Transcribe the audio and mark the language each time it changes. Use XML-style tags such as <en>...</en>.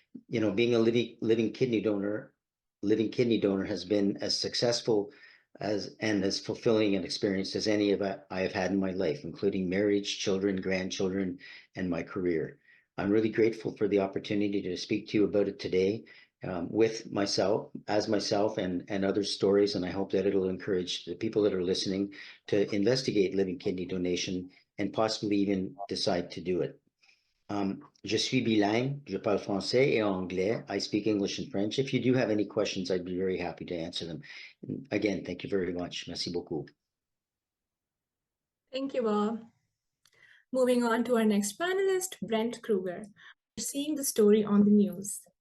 <en>Being a living kidney donor has been as successful and as fulfilling an experience as any of I have had in my life, including marriage, children, grandchildren, and my career. I'm really grateful for the opportunity to speak to you about it today. with myself, and other stories. And I hope that it'll encourage the people that are listening to investigate living kidney donation and possibly even decide to do it.</en> <fr>Je suis bilingue, je parle français et anglais.</fr> <en>I speak English and French. If you do have any questions, I'd be very happy to answer them. Again, thank you very much.</en> <fr>Merci beaucoup.</fr> <en>Thank you, Bob. Moving on to our next panelist, Brent Kruger. We're seeing the story on the news.</en>